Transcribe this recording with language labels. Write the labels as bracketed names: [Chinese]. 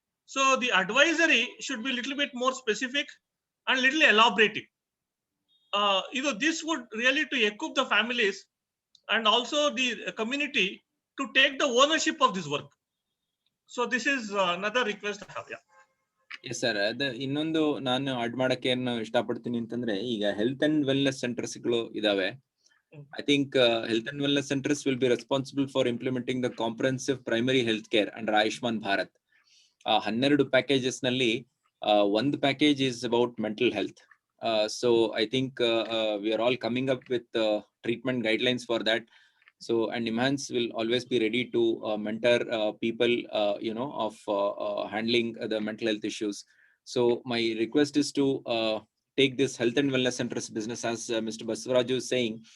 [English] So the advisory should be a little bit more specific and little elaborative. This would really to equip the families and also the community to take the ownership of this work. So this is another request I have. Yeah. [Kannada] Yes sir, ಅದು ಇನ್ನೊಂದು ನಾನು add ಮಾಡಕ್ಕೆ ಏನು ಇಷ್ಟಪಡ್ತೀನಿ ಅಂತಂದ್ರೆ, ಈಗ health and wellness centres ಗಳು ಇದಾವೆ. [English] I think health and wellness centres will be responsible for implementing the comprehensive primary health care under Ayushman Bharat. 12 packages [Kannada] ನಲ್ಲಿ ಒಂದು [English] Package is about mental health. So I think we are all coming up with treatment guidelines for that. So, and NIMHANS will always be ready to mentor people, of handling the mental health issues. So my request is to take this health and wellness centers business, as Mr. Basavaraju is saying.